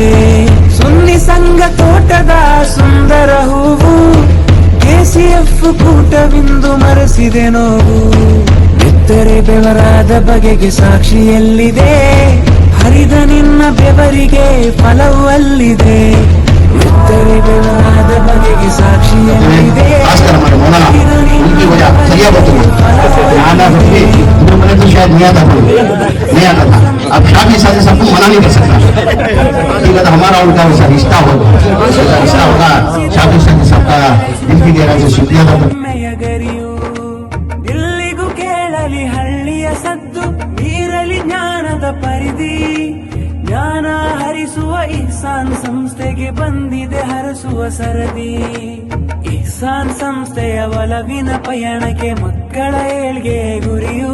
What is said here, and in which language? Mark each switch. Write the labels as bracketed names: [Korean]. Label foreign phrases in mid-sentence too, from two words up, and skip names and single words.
[Kannada] ಸುನ್ನಿ ಸಂಘ ತೋಟದ ಸುಂದರ ಹೂವು, KCF ಕೂಟವಿಂದು ಮರೆಸಿದೆ ನೋವು. ಬಿತ್ತರೆ ಬೆವರಾದ ಬಗೆಗೆ ಸಾಕ್ಷಿಯಲ್ಲಿದೆ. ಹರಿದ ನಿನ್ನ ಬೆವರಿಗೆ ಫಲವು ಅಲ್ಲಿದೆ. ಬಿತ್ತರೆ ಬೆವರಾದ ಬಗೆಗೆ ಸಾಕ್ಷಿಯಲ್ಲಿದೆ. [Hindi] अब शादी शादी सबको मना नहीं कर सकता, ठीक है? तो हमारा उनका वैसा रिश्ता होगा, रिश्ता होगा। शादी शादी सबका दिल की गहराई से शुक्रिया अदा करता हूं। [Kannada] ದಿಲ್ಲಿಗೂ ಕೇಳಲಿ ಹಳ್ಳಿಯ ಸದ್ದು, ಬೀರಲಿ ಜ್ಞಾನದ ಪರಿಧಿ. ಜ್ಞಾನ ಹರಿಸುವ ಇಹ್ಸಾನ್ ಸಂಸ್ಥೆಗೆ ಬಂದಿದೆ ಹರಸುವ ಸರದಿ. ಇಹ್ಸಾನ್ ಸಂಸ್ಥೆಯ ಒಲವಿನ ಪಯಣಕ್ಕೆ ಮಕ್ಕಳ ಏಳ್ಗೆ ಗುರಿಯು.